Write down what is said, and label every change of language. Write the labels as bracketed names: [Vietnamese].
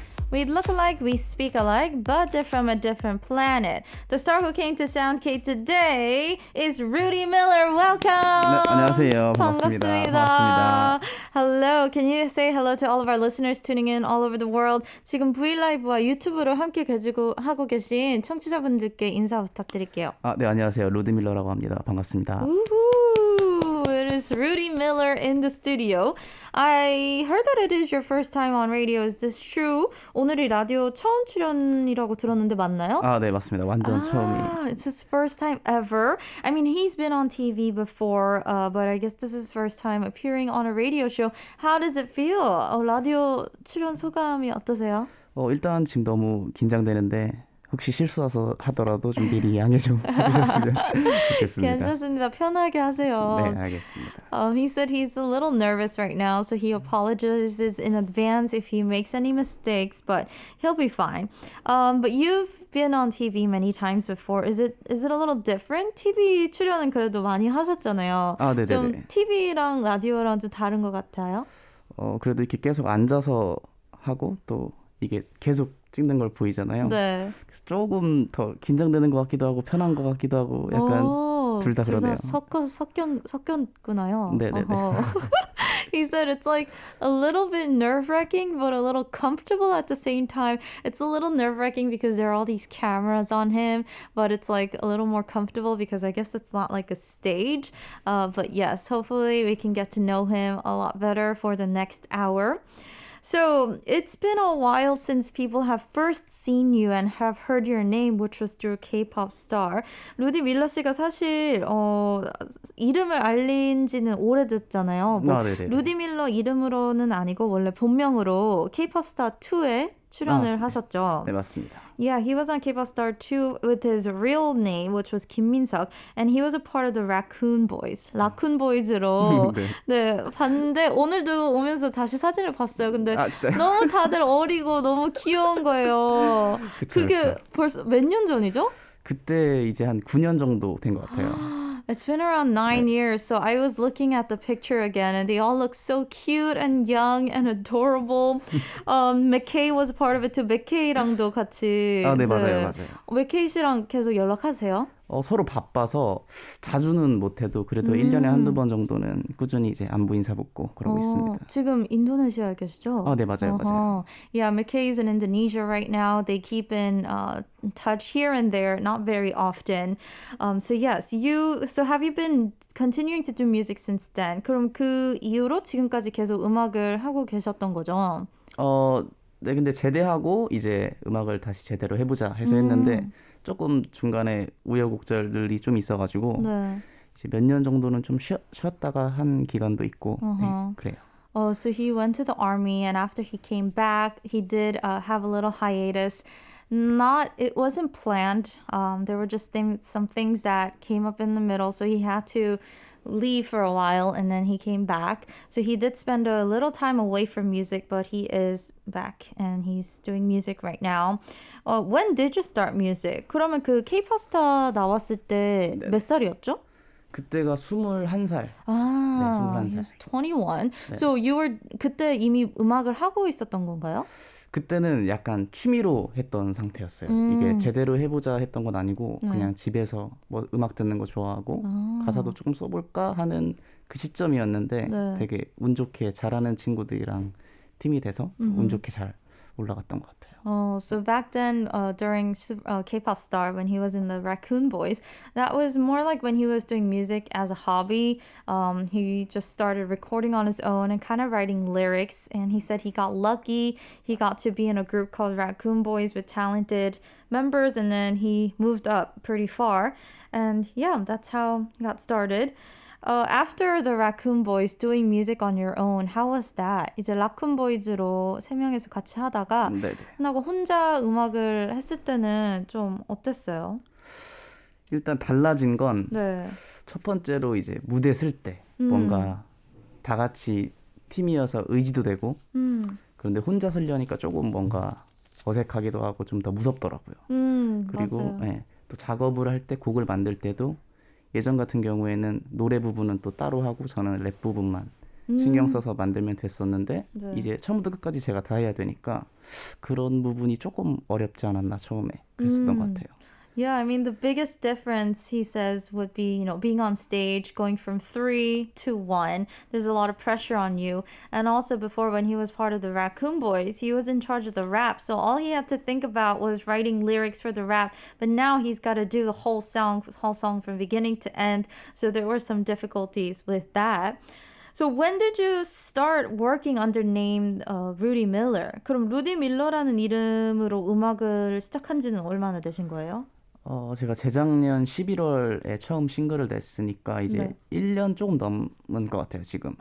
[English] We look alike, we speak alike, but they're from a different planet. The star who came to SoundK today is Ruddie Miller. Welcome. [Korean] 네, 안녕하세요. 반갑습니다. 반갑습니다. [English] Hello. Can you say hello to all of our listeners tuning in all over the world? [Korean] 지금 브이라이브와 유튜브로 함께 하고 계신 청취자분들께 인사 부탁드릴게요. 네, 안녕하세요. 루디밀러라고 합니다. 반갑습니다. [English] Woohoo! It is Ruddie Miller in the studio. I heard that it is your first time on radio. Is this true? [Korean] 오늘이 라디오 처음 출연이라고 들었는데 맞나요? 네, 맞습니다. 완전 처음이에요. [English] It's his first time ever. I mean, he's been on TV before, but I guess this is his first time appearing on a radio show. How does it feel? [Korean] 라디오 출연 소감이 어떠세요? 일단 지금 너무 긴장되는데 혹시 실수해서 하더라도 좀 미리 양해 좀 해주셨으면 좋겠습니다. 괜찮습니다. 편하게 하세요. 네, 알겠습니다. [English] He said he's a little nervous right now, so he apologizes in advance if he makes any mistakes, but he'll be fine. But you've been on TV many times before. Is it a little different? [Korean] TV 출연은 그래도 많이 하셨잖아요. 네네네. 좀 TV랑 라디오랑 좀 다른 것 같아요? 그래도 이렇게 계속 앉아서 하고 또 이게 계속 찍는 걸 보이잖아요. 네. 그래서 조금 더 긴장되는 것 같기도 하고 편한 것 같기도 하고 약간 둘 다 그러네요. 섞였구나요. 네네네. [English] He said it's like a little bit nerve-wracking but a little comfortable at the same time. It's a little nerve-wracking because there are all these cameras on him, but it's like a little more comfortable because I guess it's not like a stage. But yes, hopefully we can get to know him a lot better for the next hour. So it's been a while since people have first seen you and have heard your name, which was through K-pop star. [Korean] 루디 밀러 씨가 사실 이름을 알린 지는 오래됐잖아요. 루디 밀러 이름으로는 아니고 원래 본명으로 K-pop star 2에 출연을 하셨죠. 네, 맞습니다. [English] Yeah, he was on K-pop Star 2 with his real name, which was Kim Min-seok, and he was a part of the Raccoon Boys. [Korean] 라쿤 보이즈로 네, 봤는데 오늘도 오면서 다시 사진을 봤어요. 근데 너무 다들 어리고 너무 귀여운 거예요. 그게 벌써 몇 년 전이죠? 그때 이제 한 9년 정도 된 것 같아요. [English] It's been around 9 years, so I was looking at the picture again, and they all look so cute and young and adorable. McKay was a part of it too. [Korean] McKay랑도 같이. 네, 맞아요. McKay 씨랑 계속 연락하세요? 서로 바빠서 자주는 못해도 그래도 1년에 한두 번 정도는 꾸준히 이제 안부 인사 묻고 그러고 있습니다. 지금 인도네시아에 계시죠? 네, 맞아요. [English] Yeah, McKay is in Indonesia right now. They keep in touch here and there, not very often. So yes, so have you been continuing to do music since then? [Korean] 그럼 그 이후로 지금까지 계속 음악을 하고 계셨던 거죠? 네, 근데 제대하고 이제 음악을 다시 제대로 해보자 해서 했는데 조금 중간에 우여곡절들이 좀 있어가지고 이제 몇 년 정도는 좀 쉬었다가 한 기간도 있고 네, 그래요. [English] So he went to the army, and after he came back, he did have a little hiatus. It wasn't planned. There were just some things that came up in the middle, so he had to leave for a while, and then he came back. So he did spend a little time away from music, but he is back, and he's doing music right now. When did you start music? [Korean] 그러면 그 K-pop 스타 나왔을 때 몇 살이었죠? 그때가 21살. 네, 21살. [English] He was 21. [Korean] 네. So 그때 이미 음악을 하고 있었던 건가요? 그때는 약간 취미로 했던 상태였어요. 이게 제대로 해보자 했던 건 아니고 그냥 집에서 뭐 음악 듣는 거 좋아하고 가사도 조금 써볼까 하는 그 시점이었는데 되게 운 좋게 잘하는 친구들이랑 팀이 돼서 운 좋게 잘 올라갔던 것 같아요. [English] So back then, during K-pop Star, when he was in the Raccoon Boys, that was more like when he was doing music as a hobby. He just started recording on his own and kind of writing lyrics. And he said he got lucky. He got to be in a group called Raccoon Boys with talented members. And then he moved up pretty far. And yeah, that's how he got started. After the Raccoon Boys doing music on your own, how was that? [Korean] 이제 라쿤 보이즈로 세 명이서 같이 하다가 끝나고 혼자 음악을 했을 때는 좀 어땠어요? 일단 달라진 건 첫 번째로 이제 무대 쓸 때 뭔가 다 같이 팀이어서 의지도 되고 그런데 혼자 서려니까 조금 뭔가 어색하기도 하고 좀 더 무섭더라고요. 그리고 또 작업을 할 때 곡을 만들 때도 예전 같은 경우에는 노래 부분은 또 따로 하고 저는 랩 부분만 신경 써서 만들면 됐었는데 네. 이제 처음부터 끝까지 제가 다 해야 되니까 그런 부분이 조금 어렵지 않았나 처음에 그랬었던 것 같아요. [English] Yeah, I mean, the biggest difference, he says, would be, being on stage, going from 3 to 1. There's a lot of pressure on you. And also before, when he was part of the Raccoon Boys, he was in charge of the rap. So all he had to think about was writing lyrics for the rap. But now he's got to do the whole song from beginning to end. So there were some difficulties with that. So when did you start working under name Ruddie Miller? [Korean] 그럼 루디 밀러라는 이름으로 음악을 시작한 지는 얼마나 되신 거예요? 제가 재작년 11월에 처음 싱글을 냈으니까 이제 네. 1년 조금 넘은 것 같아요, 지금.